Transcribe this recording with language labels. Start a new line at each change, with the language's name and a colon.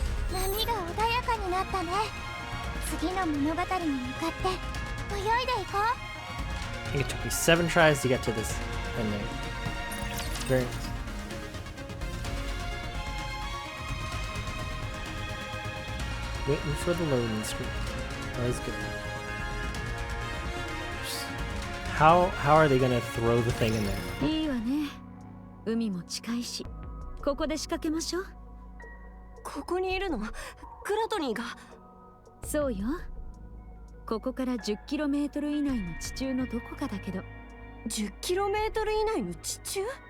Japanese: 波が穏やかになったね。次の物語に向かって泳いでいこう。
English: I think it took me 7 tries to get to this ending. Very nice. Waiting for the loading screen. That was good. How are they gonna throw the thing in there?
Japanese: いいわね。海も近いし、ここで仕掛けましょう。ここにいるの？グラトニーが。そうよ。ここから 10km 以内の地中のどこかだけど。 10km 以内の地中？